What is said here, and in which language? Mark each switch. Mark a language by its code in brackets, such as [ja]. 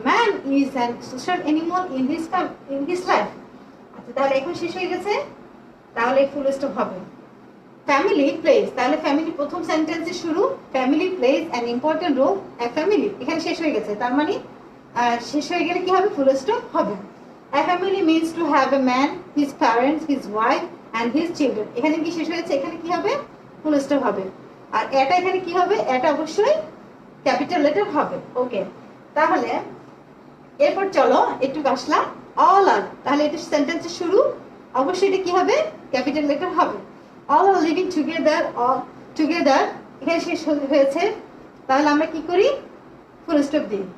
[en] Man is an social animal in his life. [bn] আচ্ছা, তাহলে এখন শেষ হয়ে গেছে, তাহলে ফুল স্টপ হবে। ফ্যামিলি প্লেস, তাহলে ফ্যামিলি প্রথম সেন্টেন্সে শুরু, [en] family plays an important role [bn] A family, এখানে শেষ হয়ে গেছে, তার মানে শেষ হয়ে গেলে কি হবে, ফুল স্টপ হবে। [en] A family means to have a man, his parents, his wife and his children, [bn] এখানে কি শেষ হয়েছে, এখানে কি হবে, ফুল স্টপ হবে। আর এটা এখানে কি হবে, এটা অবশ্যই ক্যাপিটাল লেটার হবে। ওকে, তাহলে এরপর চলো একটু আসলাম [en] all are, [bn] তাহলে এটা সেন্টেন্সের শুরু, অবশ্যই এটা কি হবে, ক্যাপিটাল লেটার হবে। [en] all are living together, all together, [bn] এখানে শেষ হয়েছে, তাহলে আমরা কি করি, ফুল স্টপ দিই।